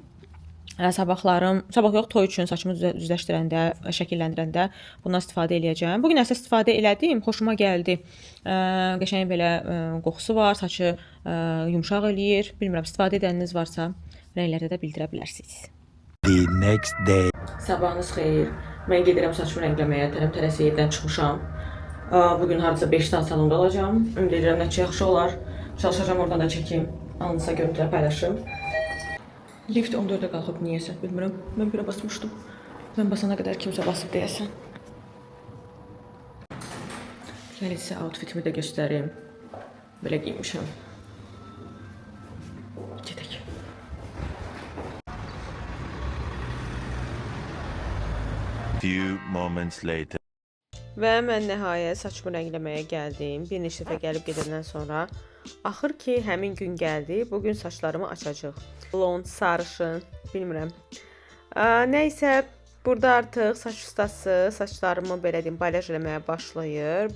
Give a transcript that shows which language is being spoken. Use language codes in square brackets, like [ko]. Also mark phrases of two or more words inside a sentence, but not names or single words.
[az] Sabah yox, toy üçün saçımı düzləşdirəndə, şəkilləndirəndə bundan istifadə eləyəcəm. Bugün əsas istifadə elədim, xoşuma gəldi. Qəşəng belə qoxusu var, saçı yumşaq eləyir. Bilmirəm, istifadə edəniniz varsa rənglərdə də bildirə bilərsiniz. [en] The next day. [az] Sabahınız xeyir. Mən gedirəm saçımı rəngləməyə, tələb-tələsi evdən çıxmışam. Bugün hardasa 5 saat salonda olacağam. Ümid edirəm nəticə yaxşı olar. Çalışacağam oradan da çəkim, alınsa görüntülər paylaşım. Lift 14-ə qalxıb niyəsə, bilmirəm. Mən birə basmışdım. Mən basana qədər kimsə basıb deyəsən. Gəlin sizə outfitimi də göstərim. Belə giymişəm. Gedək. [en] Few moments later. [az] Və mən nəhayət saçımı rəngləməyə gəldim. Bir neçə dəfə gəlib gedəndən sonra axır ki, həmin gün gəldi. Bugün saçlarımı açacaq. Blond, sarışın, bilmirəm. Nəysə, burada artıq saç ustası saçlarımı belə deyim, balyaj eləməyə başlayır.